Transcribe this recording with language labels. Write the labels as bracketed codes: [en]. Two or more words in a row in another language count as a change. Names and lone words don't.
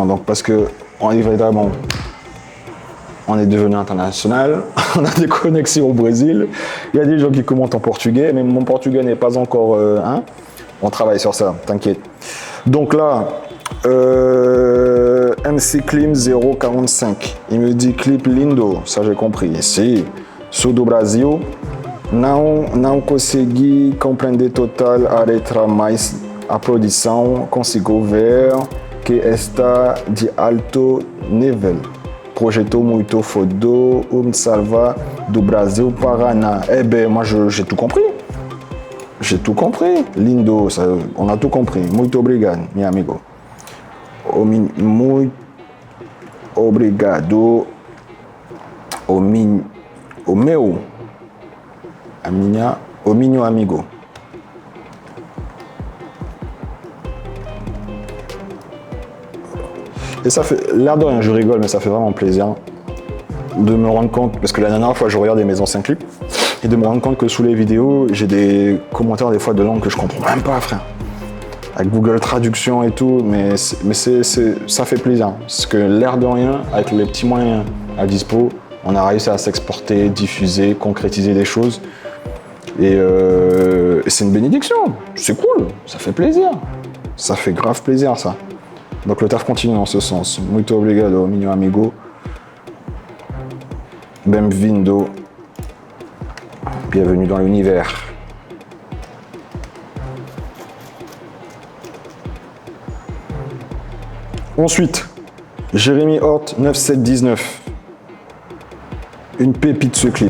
[fr] Donc parce que, évidemment, on est devenu international, on a des connexions au Brésil, il y a des gens qui commentent en portugais, mais mon portugais n'est pas encore... on travaille sur ça, t'inquiète. Donc là, MC Clim 045, il me dit clip lindo, ça j'ai compris. [pt] Si, sou do Brasil, não consegui compreender total a letra, mas a produção consigo ver que está de alto nível. Projeto muito fodo, salva do Brasil, Paraná. [fr] Eh ben, moi j'ai tout compris. J'ai tout compris. Lindo, ça, on a tout compris. [pt] Muito obrigado, meu amigo. Muito obrigado. O meu amigo. [fr] Et ça fait, l'air de rien, je rigole, mais ça fait vraiment plaisir de me rendre compte, parce que la dernière fois je regardais mes anciens clips, et de me rendre compte que sous les vidéos, j'ai des commentaires des fois de langue que je comprends même pas, frère. Avec Google Traduction et tout, mais ça fait plaisir. Parce que l'air de rien, avec les petits moyens à dispo, on a réussi à s'exporter, diffuser, concrétiser des choses. Et c'est une bénédiction, c'est cool, ça fait plaisir. Ça fait grave plaisir, ça. Donc le taf continue en ce sens. [pt] Muito obrigado, meu amigo. Bem-vindo. [fr] Bienvenue dans l'univers. Ensuite, Jérémy Hort 9719. Une pépite ce clip.